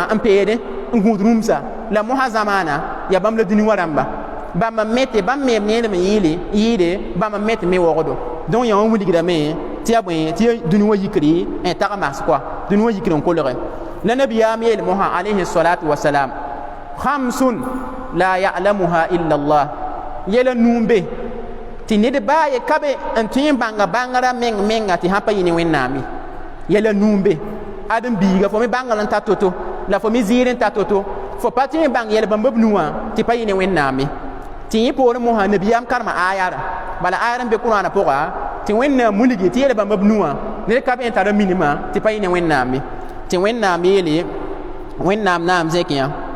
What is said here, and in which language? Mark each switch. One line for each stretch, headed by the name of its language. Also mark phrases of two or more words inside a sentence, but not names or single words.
Mossi: n peede n gũud rũmsa la mosã zamaana yaa bãmb la dũni wã rãmba bãmb n mete bãmb meeb needm n yɩɩde bãmb n met me wogdo donc yã wã wilgdame tɩ yaa bõe tɩ yaa dũni wã yikri n tag mas koa dũni wã yikr n kolge la nabiyaam yeel mosã
Arabic: عليه الصلاة والسلام خمس لا يعلمها إلا الله
Mossi: yela nuumbe tɩ ned baa ye ka be n tõe n bãnga bãngrã menga tɩ sã pa yɩ ne wẽnnaame yɛla nuumbe ãdem-biiga fo me bãngr n ta to-to la fo me zɩɩr n ta to-to fo pa tõe n bãng yɛl bãmba b nuwã tɩ pa yɩ ne wẽnnaame tɩ yẽ poorẽ mosã nabiyaam karema aayara bala aayar n be kʋraana pʋga tɩ wẽnnaam wilgi tɩ yɛl bãmba b nuwã ned ka be n tara minimã tɩ pa yɩ ne wẽnnaame tɩ wẽnnaam yeele wẽnnaam naam zẽk yã